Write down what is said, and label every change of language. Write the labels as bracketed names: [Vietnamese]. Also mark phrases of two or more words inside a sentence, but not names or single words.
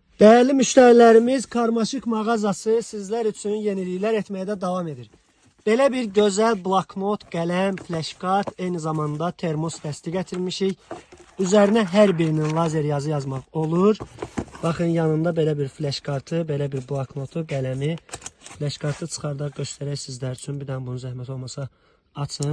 [Turkish] Değerli müşterilerimiz, Karmaşık mağazası sizler üçün yenilikler etmeye de devam edir. [Azerbaijani] Belə bir gözəl bloknot, qələm, flashkart, eyni zamanda termos dəsti gətirmişik. Üzərinə hər birinin lazer yazı yazmaq olur. Baxın, yanında belə bir flashkartı, belə bir bloknotu, qələmi. Flashkartı çıxardaq göstərək sizlər üçün. Bir dənə bunun zəhmət olmasa açın.